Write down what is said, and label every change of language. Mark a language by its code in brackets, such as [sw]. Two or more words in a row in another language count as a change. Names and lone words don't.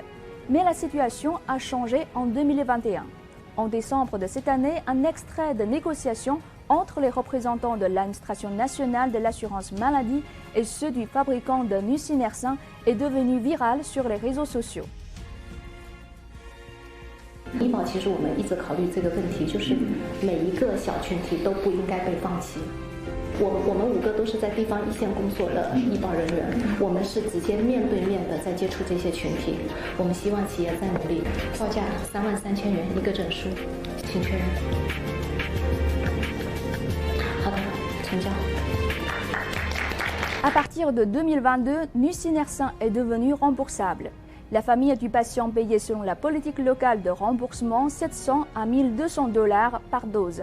[fr] Mais la situation a changé en 2021. En décembre de cette année, un extrait de négociation entre les représentants de l'administration nationale de l'assurance maladie et ceux du fabricant de nusinersen est devenu viral sur les réseaux sociaux. [zh] 医保其实我们一直考虑这个问题，就是每一个小群体都不应该被放弃。我们5个都是在地方一线工作的医保人员，我们是直接面对面的在接触这些群体。我们希望企业再努力，报价33000元一个证书，请确认。 [fr] À partir de 2022, nusinersen est devenu remboursable. La famille du patient payait selon la politique locale de remboursement $700 à $1,200 par dose.